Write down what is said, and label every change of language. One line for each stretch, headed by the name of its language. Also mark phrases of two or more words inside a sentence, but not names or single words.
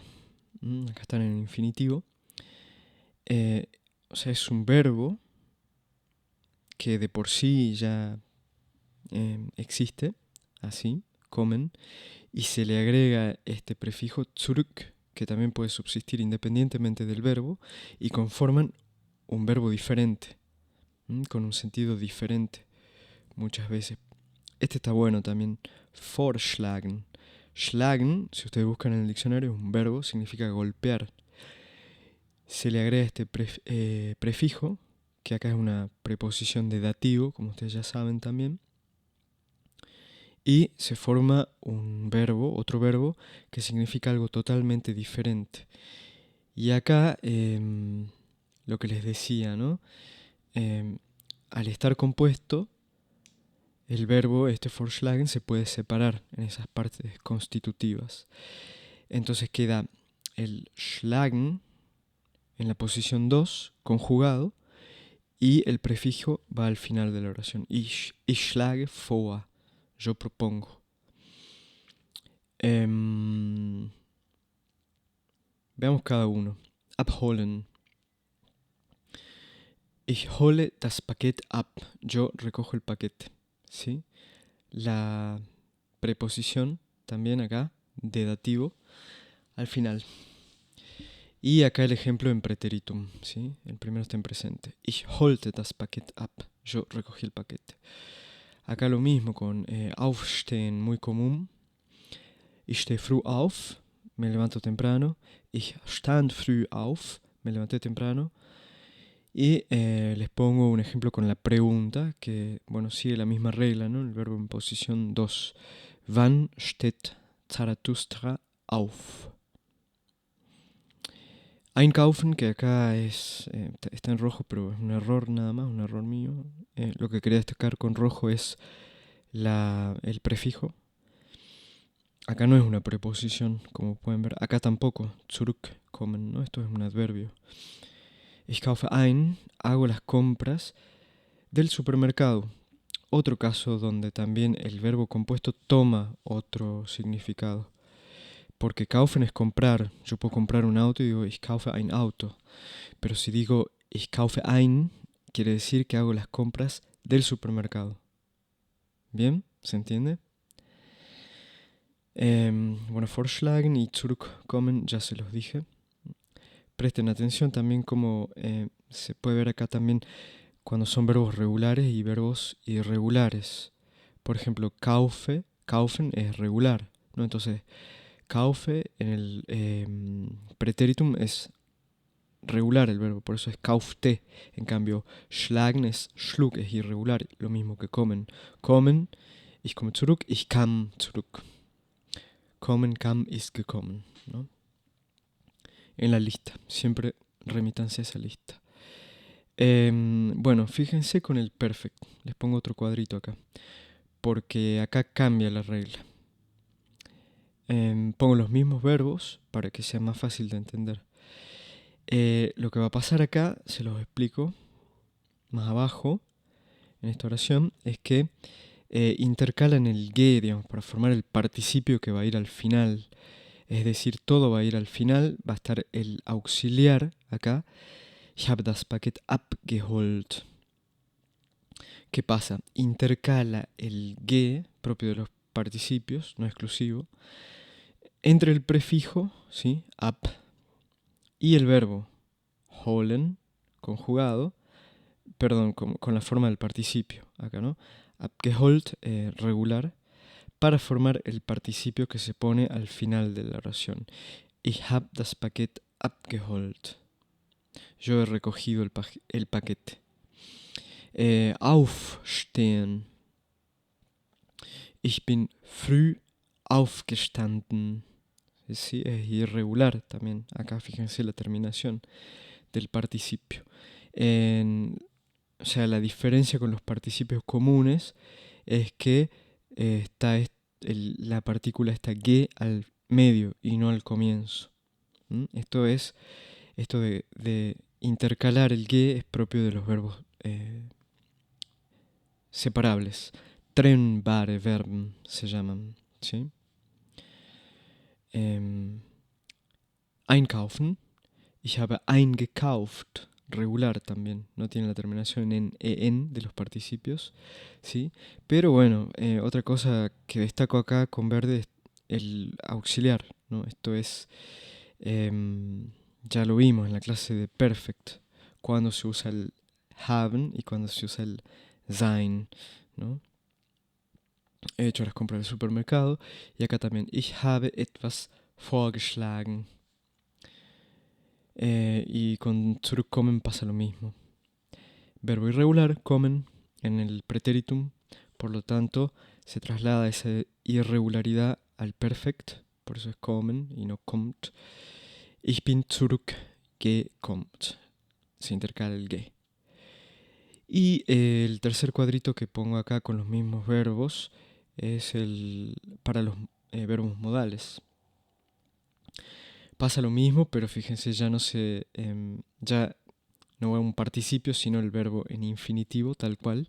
Spanish: Acá están en el infinitivo. O sea, es un verbo que de por sí ya existe, así, kommen, y se le agrega este prefijo zurück, que también puede subsistir independientemente del verbo, y conforman un verbo diferente, con un sentido diferente muchas veces. Este está bueno también, vorschlagen. Schlagen, si ustedes buscan en el diccionario, es un verbo, significa golpear. Se le agrega este prefijo, que acá es una preposición de dativo, como ustedes ya saben también, y se forma un verbo, otro verbo, que significa algo totalmente diferente. Y acá, lo que les decía, ¿no? Al estar compuesto, el verbo, este vorschlagen, se puede separar en esas partes constitutivas. Entonces queda el schlagen en la posición 2, conjugado, y el prefijo va al final de la oración.
German: Ich schlage vor.
Spanish: Yo propongo. Veamos cada uno.
German: Abholen. Ich hole das Paket ab.
Spanish: Yo recojo el paquete. ¿Sí? La preposición también acá, de dativo, al final. Y acá el ejemplo en preteritum, ¿sí? El primero está en presente.
German: Ich holte das Paket ab.
Spanish: Yo recogí el paquete. Acá lo mismo con aufstehen, muy común.
German: Ich stehe früh auf,
Spanish: me levanto temprano.
German: Ich stand früh auf,
Spanish: me levanté temprano. Y les pongo un ejemplo con la pregunta, que bueno, sigue la misma regla, ¿no? El verbo en posición 2.
German: Wann steht Zarathustra auf?
Spanish: Einkaufen, que acá está en rojo, pero es un error nada más, un error mío. Lo que quería destacar con rojo es el prefijo. Acá no es una preposición, como pueden ver. Acá tampoco, zurückkommen, ¿no? Esto es un adverbio.
German: Ich kaufe ein,
Spanish: hago las compras del supermercado. Otro caso donde también el verbo compuesto toma otro significado. Porque kaufen es comprar. Yo puedo comprar un auto y digo
German: ich kaufe ein Auto.
Spanish: Pero si digo
German: ich kaufe ein,
Spanish: quiere decir que hago las compras del supermercado. ¿Bien? ¿Se entiende? Bueno, vorschlagen y zurückkommen ya se los dije. Presten atención también como se puede ver acá también cuando son verbos regulares y verbos irregulares. Por ejemplo, kaufen es regular, ¿no? Entonces, kaufe en el pretéritum es regular el verbo, por eso es kaufte. En cambio, schlagen es schlug, es irregular, lo mismo que kommen.
German: Kommen, ich komme zurück, ich kam zurück. Kommen, kam, ist gekommen,
Spanish: ¿no? En la lista, siempre remítanse a esa lista. Bueno, fíjense con el perfect. Les pongo otro cuadrito acá, porque acá cambia la regla. Pongo los mismos verbos para que sea más fácil de entender. Lo que va a pasar acá, se los explico más abajo en esta oración, es que intercalan el ge, digamos, para formar el participio que va a ir al final. Es decir, todo va a ir al final, va a estar el auxiliar acá.
German: Ich habe das Paket abgeholt.
Spanish: ¿Qué pasa? Intercala el ge, propio de los participios, no exclusivo, entre el prefijo, ¿sí? Ab, y el verbo holen, conjugado, perdón, con la forma del participio, acá, ¿no? Abgeholt, regular, para formar el participio que se pone al final de la oración.
German: Ich hab das Paket abgeholt.
Spanish: Yo he recogido el paquete. Aufstehen.
German: Ich bin früh aufgestanden.
Spanish: Sí, es irregular también. Acá fíjense la terminación del participio. O sea, la diferencia con los participios comunes es que está la partícula está ge al medio y no al comienzo. Esto de intercalar el ge es propio de los verbos separables.
German: Trennbare Verben
Spanish: se llaman, ¿sí? Einkaufen.
German: Ich habe eingekauft.
Spanish: Regular también, no tiene la terminación en en de los participios, ¿sí? Pero bueno, otra cosa que destaco acá con verde es el auxiliar, ¿no? Esto es, ya lo vimos en la clase de perfect, cuando se usa el haben y cuando se usa el sein, ¿no? He hecho las compras del supermercado y acá también,
German: ich habe etwas vorgeschlagen.
Spanish: Y con zurückkommen pasa lo mismo. Verbo irregular, kommen, en el pretéritum, por lo tanto, se traslada esa irregularidad al perfect, por eso es kommen y no kommt.
German: Ich bin zurückgekommen.
Spanish: Se intercala el ge. Y el tercer cuadrito que pongo acá con los mismos verbos es el para los verbos modales. Pasa lo mismo, pero fíjense, ya no va un participio, sino el verbo en infinitivo, tal cual.